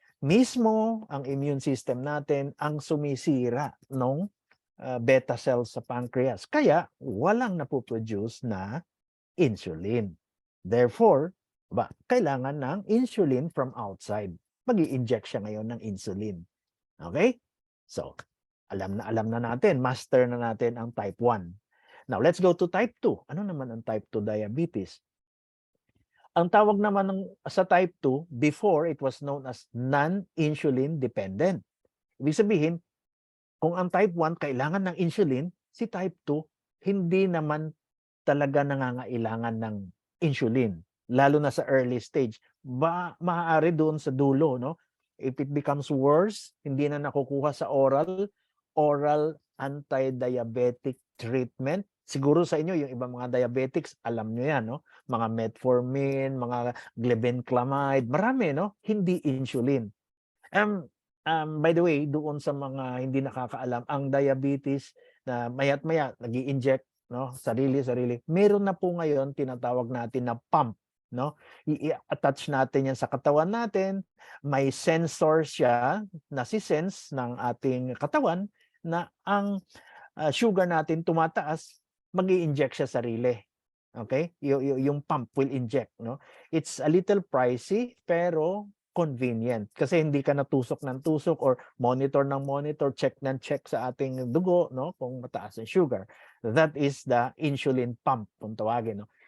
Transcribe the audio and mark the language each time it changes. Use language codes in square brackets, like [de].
[tl] Mismo ang immune system natin ang sumisira ng beta cells sa pancreas. Kaya walang napoproduce na insulin. Therefore, kailangan ng insulin from outside. Mag-i-inject siya ngayon ng insulin. Okay? So, alam na natin, master na natin ang type 1. [en] Now, let's go to type 2. [tl] Ano naman ang type 2 diabetes? Ang tawag naman sa [en] type 2, before it was known as non-insulin dependent. [tl] Ibig sabihin, kung ang type 1 kailangan ng insulin, si type 2 hindi naman talaga nangangailangan ng insulin, lalo na sa early stage. Maaari doon sa dulo, no? [en] If it becomes worse, [tl] hindi na nakukuha sa oral anti-diabetic treatment. Siguro sa inyo, yung ibang mga diabetics, alam nyo yan, no? Mga metformin, mga glibenclamide, marami, no? Hindi insulin. By the way, doon sa mga hindi nakakaalam, ang diabetes na maya't maya nag-i-inject, no? Sarili. Meron na po ngayon tinatawag natin na pump, no? I-attach natin yan sa katawan natin. May sensor siya na si-sense ng ating katawan na ang sugar natin tumataas, mag-i-inject siya sarili. Okay? [en] Yung pump will inject, no? It's a little pricey [tl] pero convenient kasi hindi ka natusok ng tusok or monitor ng monitor, check ng check sa ating dugo, no? Kung mataas ang sugar. [en] That is the insulin pump [tl] kung tawagin, [en] no?